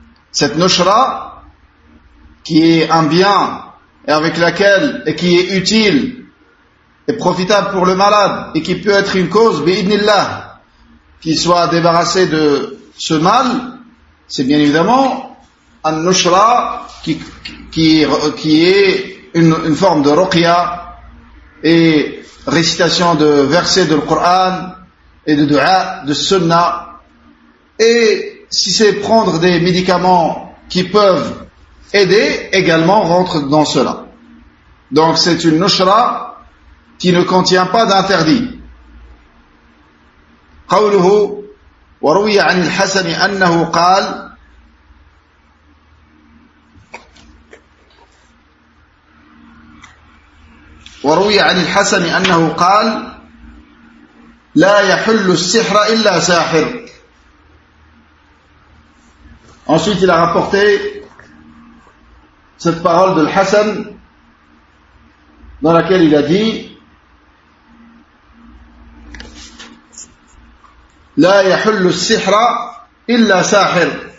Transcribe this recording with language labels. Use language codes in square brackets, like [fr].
[fr] Cette nushra qui est un bien et avec laquelle et qui est utile et profitable pour le malade et qui peut être une cause bi'idnillah qu'il soit débarrassé de ce mal, c'est bien évidemment un nushra qui est une forme de ruqya et récitation de versets de Coran et de dua, de sunnah. Et si c'est prendre des médicaments qui peuvent aider, également rentre dans cela. Donc c'est une nushra qui ne contient pas d'interdit. [ar] قوله وروي عن الحسن أنه قال وروي عن الحسن أنه قال لا يحل السحر إلا ساحر. [fr] Ensuite il a rapporté cette parole de l'Hassan dans laquelle il a dit [ar] لا يحل السحر إلا ساحر.